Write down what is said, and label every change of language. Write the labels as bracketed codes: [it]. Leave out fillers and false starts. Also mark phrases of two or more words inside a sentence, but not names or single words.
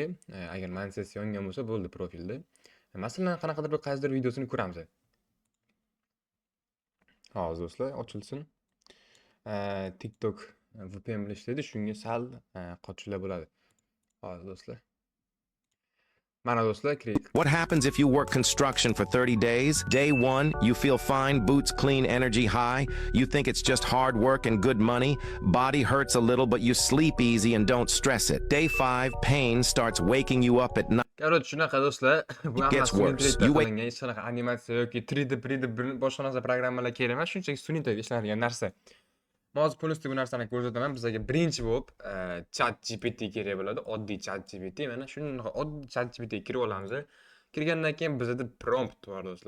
[uz] Agar monetizatsiya yongan bo'lsa bo'ldi profilda. Masalan, qanaqadir bir qaysidir videosini ko'ramiz. Hozir do'stlar ochilsin. TikTok VPN bilan ishlaydi, shunga sal qochishlar bo'ladi. Hozir do'stlar. Mana do'stlar, kirik. [en] What happens if you work construction for 30 days? Day 1, you feel fine, boots clean, energy high. You think it's just hard work and good money. Body hurts a little, but you sleep easy and don't stress it. Day 5, pain starts waking you up at night. [uz] Короче, shunaqa do'stlar. Bu [en] It gets [uz] hammasi sun'iy [en] worse. [uz] intellektda [en] You wake [uz] qilingan, hech qanaqa animatsiya yoki 3D, 3D boshqa narsa programmalar kerak emas, shunchaki sun'iy intellekt ishlanadigan narsa. Men hozir polностью bu narsani ko'rsataman. Bizga birinchi bo'lib ChatGPT kerak bo'ladi, oddiy ChatGPT. Mana shunaqa oddiy ChatGPT kirib olamiz. Kirgandan keyin bizda prompt bor do'stlar.